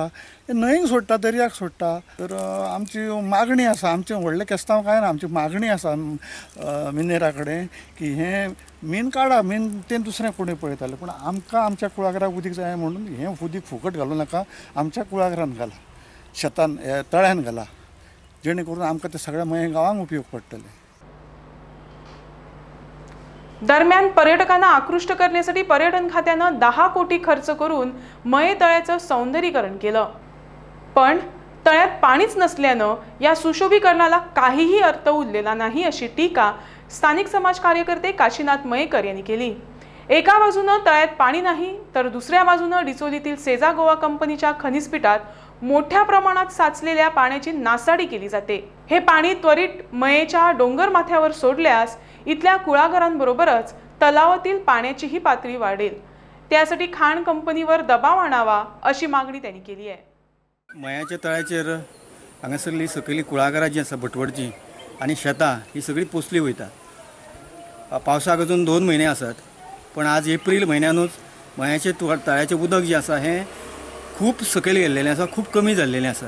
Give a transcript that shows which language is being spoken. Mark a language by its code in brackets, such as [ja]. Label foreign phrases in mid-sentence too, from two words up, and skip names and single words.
[kok] हे न्हंयेक सोडटा, दर्याक सोडटा। तर आमची मागणी आसा, आमचें व्हडलें केस्तांव कांय ना, आमची मागणी आसा मिनेरा कडेन की हें मीन काडा, मीन तें दुसरें कोणूय पळयतालें, पूण आमकां आमच्या कुळागराक उदीक जाय म्हणून हें उदीक फुकट घालूं नाका, आमच्या कुळागरान घाला, शेतान तळ्यान घाला, जेणे करून आमकां ते सगळ्या मये गांवांक उपयोग पडटले। [mr] दरम्यान पर्यटकांना आकृष्ट करण्यासाठी पर्यटन खात्यानं 10 कोटी खर्च करून मये तळ्याचं सौंदर्यीकरण केलं, पण तळ्यात पाणीच नसल्यानं या सुशोभीकरणाला काहीही अर्थ उरलेला नाही अशी टीका स्थानिक समाज कार्यकर्ते काशीनाथ मयेकर यांनी केली। एका बाजूनं तळ्यात पाणी नाही तर दुसऱ्या बाजूनं डिचोलीतील सेजा गोवा कंपनीच्या खनिज पिठात मोठ्या प्रमाणात साचलेल्या पाण्याची नासाडी केली जाते। हे पाणी त्वरित मयेच्या डोंगर माथ्यावर सोडल्यास इथल्या कुळाघरांबरोबरच तलावातील पाण्याचीही पातळी वाढेल। त्यासाठी खाण कंपनीवर दबाव आणावा अशी मागणी त्यांनी केली आहे। [kok] मयाच्या तळ्याचेर हांगासरली सकयली कुळागरां जी आसा भटवडची आनी शेतां ही सगळी पोसली वयतात। पावसाक अजून 2 म्हयने आसात, पण आज एप्रील म्हयन्यानूच मयाचे तळ्याचें उदक जें आसा हें खूब सकयल गेल्लेलें आसा, खूब कमी जाल्लेलें आसा।